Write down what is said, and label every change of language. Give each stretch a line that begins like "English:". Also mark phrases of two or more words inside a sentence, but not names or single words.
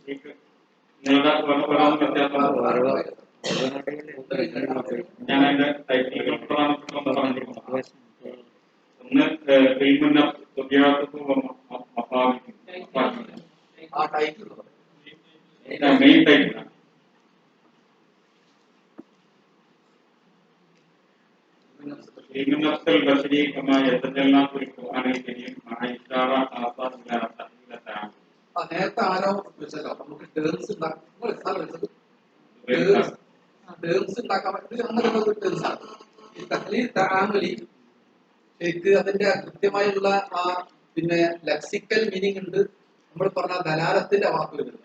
Malayalam: ഞാൻ അതിന്റെ ടൈറ്റിലുകൾ പ്രധാനപ്പെട്ട ഒന്ന് ഫിൽമിന്റെ
English: main titleആണ്.
Arabic: البشري كما يتجلى في القرآن الكريم مع إشارة آثار إلى تحليل
Malayalam: നേരത്തെ ആരോ വെച്ചല്ലോ നമുക്ക് ടേംസ് ഉണ്ടാക്കാൻ പറ്റും. അങ്ങനെയുള്ള ഒരു ടേംസ് ആണ് ഈ
Arabic: تحليل تعاملي.
Malayalam: ശരിക്ക് അതിന്റെ കൃത്യമായുള്ള ആ പിന്നെ
English: lexical meaning
Malayalam: ഉണ്ട്. നമ്മൾ പറഞ്ഞ ദലാലത്തിന്റെ വാക്ക് വരുന്നുണ്ട്.